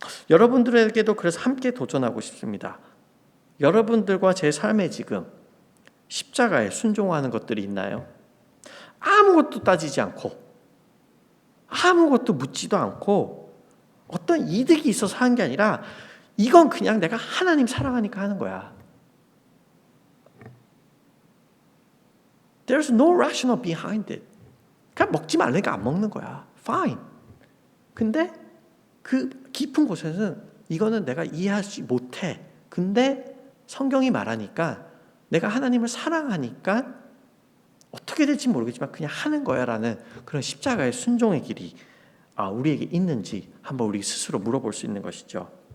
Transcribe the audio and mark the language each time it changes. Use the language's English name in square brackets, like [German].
[Korean] 여러분들에게도 그래서 함께 도전하고 싶습니다. 여러분들과 제 삶에 지금 십자가에 순종하는 것들이 있나요? 아무것도 따지지 않고 아무것도 묻지도 않고 어떤 이득이 있어서 하는 게 아니라 이건 그냥 내가 하나님 사랑하니까 하는 거야. [English] There's no rational behind it. [Korean] 그냥 먹지 말라니까 안 먹는 거야. [English] Fine. [Korean] 근데 그 깊은 곳에는 이거는 내가 이해하지 못해. 근데 성경이 말하니까 내가 하나님을 사랑하니까 어떻게 될지 모르겠지만 그냥 하는 거야 라는 그런 십자가의 순종의 길이 우리에게 있는지 한번 우리 스스로 물어볼 수 있는 것이죠.